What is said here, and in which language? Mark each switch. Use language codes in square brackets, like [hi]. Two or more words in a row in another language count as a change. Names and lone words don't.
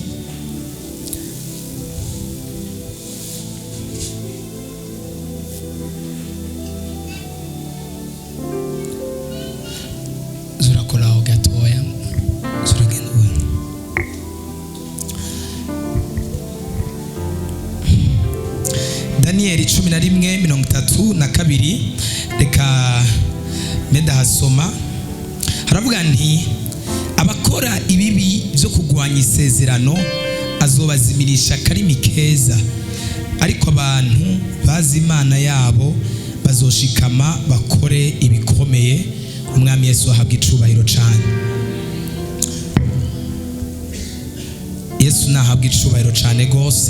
[rn] Zurakoraho gatoya zuragenda ubona. Daniyeli 11:32. Reka medahasoma. Haravuga nti abakora ibibi byo kugwanya isezerano azobazimirisha karimi keza, ariko abantu bazi Imana yabo bazoshikama bakore ibikomeye. Umwami Yesu ahabwa icubahiro cyane. Yesu nahabwa icubahiro cyane gose.